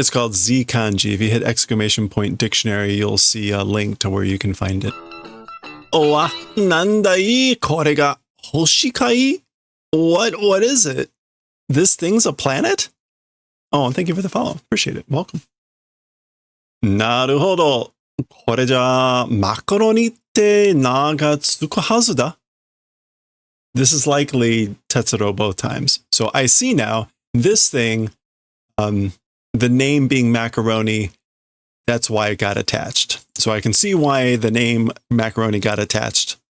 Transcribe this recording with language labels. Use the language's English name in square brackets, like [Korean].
[English] It's called Z Kanji. If you hit exclamation point dictionary, you'll see a link to where you can find it. [Japanese] Oh, nandai kore ga hoshikai? [English] What is it? This thing's a planet? Oh, and thank you for the follow. Appreciate it. Welcome. [Japanese] なるほど。これじゃあ、マカロニって名がつくはずだ。 [English] This is likely Tetsuro both times. So I see now, this thing, the name being macaroni, that's why it got attached. So I can see why the name macaroni got attached.